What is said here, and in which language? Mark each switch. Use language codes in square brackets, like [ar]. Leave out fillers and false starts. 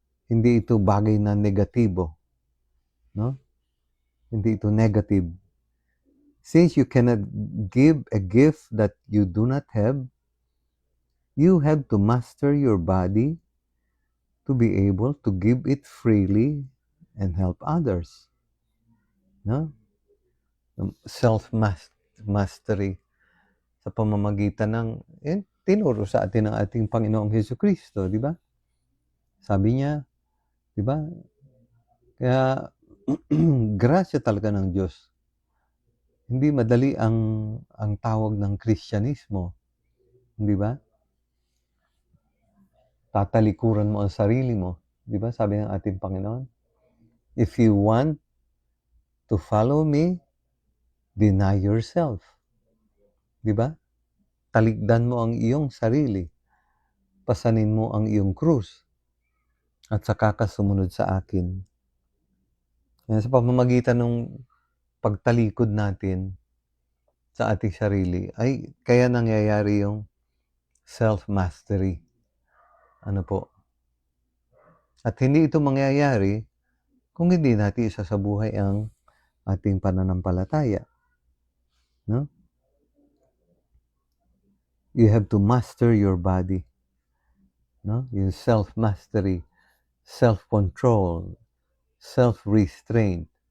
[tl] Hindi ito bagay na negatibo. No? Hindi ito negative. [en] Since you cannot give a gift that you do not have, you have to master your body to be able to give it freely and help others. No? [tl] Self-mastery sa pamamagitan ng tinuro sa atin ng ating Panginoong Hesukristo, di ba? Sabi niya, di ba? Kaya grasya talaga ng Diyos. Hindi madali ang tawag ng Kristyanismo, di ba? Tatalikuran mo ang sarili mo, di ba? Sabi ng ating Panginoon, [en] if you want to follow me, deny yourself. [tl] Di ba? Talikdan mo ang iyong sarili. Pasanin mo ang iyong krus. At saka ka sumunod sa akin. Yan, sa pamamagitan ng pagtalikod natin sa ating sarili, ay kaya nangyayari yung self-mastery. Ano po? At hindi ito mangyayari kung hindi natin isa sa buhay ang ating pananampalataya. No? [en] You have to master your body. No? Yung self-mastery, self-control, self-restraint.